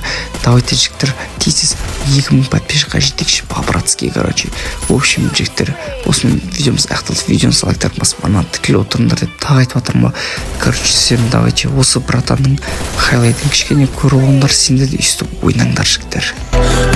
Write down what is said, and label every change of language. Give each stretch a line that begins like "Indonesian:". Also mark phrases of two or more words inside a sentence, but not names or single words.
Kazakh: Давайте жігіттер, тез 2000 подписчикқа жетекші по-братски. В общем, жігіттер, осымен видеомыз аяқталды. Видеомызға лайктарын басып арна тіркеліп отырыңдар деп тағы айтып жатырмын ба? Сен давайте осы братанның хайлайтын кішкене көріп алыңдар, сендер де өйстіп ойнаңдар жігіттер.